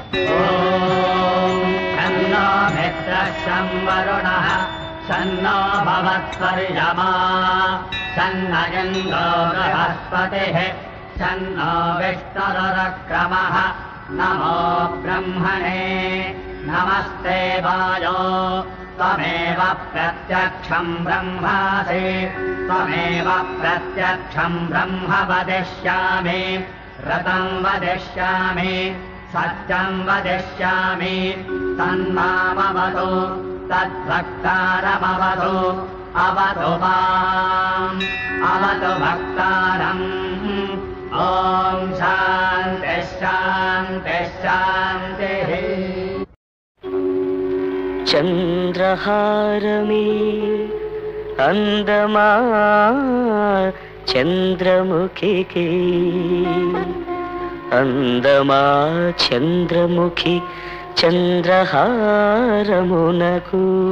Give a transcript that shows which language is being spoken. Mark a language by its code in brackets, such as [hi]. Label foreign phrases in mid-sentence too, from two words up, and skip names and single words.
[sa] సన్నో భవత్పర్యమా సన్నయంగో బృహస్పతిః సన్నో విష్ణురుక్రమః నమో బ్రహ్మణే నమస్తే వాయో త్వమేవ ప్రత్యక్షం బ్రహ్మాసి త్వమేవ ప్రత్యక్షం బ్రహ్మ వదిష్యామి రథం వదిష్యామి सत्यं वदिष्यामि तन्मामवतु तद्भक्तारमवतु अवतु माम् अवतु भक्तारम् ॐ शान्तिः शान्तिः शान्तिः [te] చంద్రహారమే అందమా చంద్రముఖికి అందమా చంద్రముఖి చంద్రహారమునకు